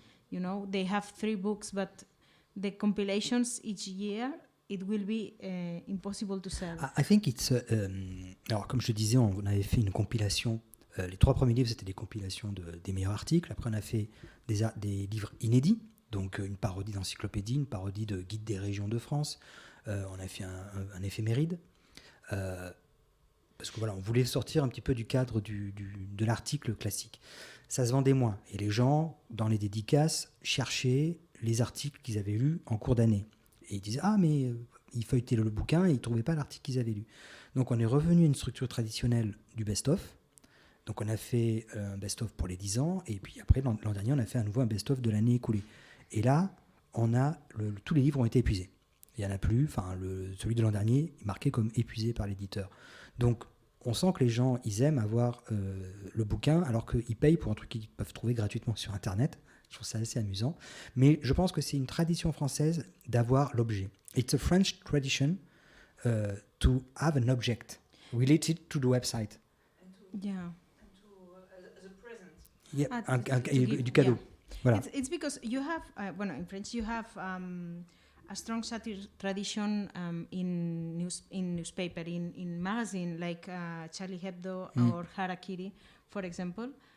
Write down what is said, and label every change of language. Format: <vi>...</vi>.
<en>You know, they have 3 books, but the compilations each year, it will be impossible to sell. I think it's...</en> <fr>alors, comme je te disais, on avait fait une compilation. Les 3 premiers livres, c'était des compilations des meilleurs articles. Après, on a fait des livres inédits, donc une parodie d'encyclopédie, une parodie de guide des régions de France. On a fait un éphéméride. Parce que voilà, on voulait sortir un petit peu du cadre de l'article classique. Ça se vendait moins. Et les gens, dans les dédicaces, cherchaient les articles qu'ils avaient lus en cours d'année. Et ils disaient, mais ils feuilletaient le bouquin et ils ne trouvaient pas l'article qu'ils avaient lu. Donc on est revenu à une structure traditionnelle du best-of. Donc on a fait un best-of pour les 10 ans, et puis après, l'an dernier, on a fait à nouveau un best-of de l'année écoulée. Et là, tous les livres ont été épuisés. Il n'y en a plus, celui de l'an dernier est marqué comme épuisé par l'éditeur. Donc on sent que les gens, ils aiment avoir le bouquin, alors qu'ils payent pour un truc qu'ils peuvent trouver gratuitement sur Internet. Je trouve ça assez amusant. Mais je pense que c'est une tradition française d'avoir l'objet.</fr> <en>It's a French tradition to have an object related to the website. Yeah. As a present.</en> <fr>Yeah, du cadeau.</fr> <en>Yeah.</en> <fr>Voilà.</fr> <en>It's because you have, in French you have a strong satire tradition in newspaper, in magazine like Charlie Hebdo or Harakiri, for example.</en>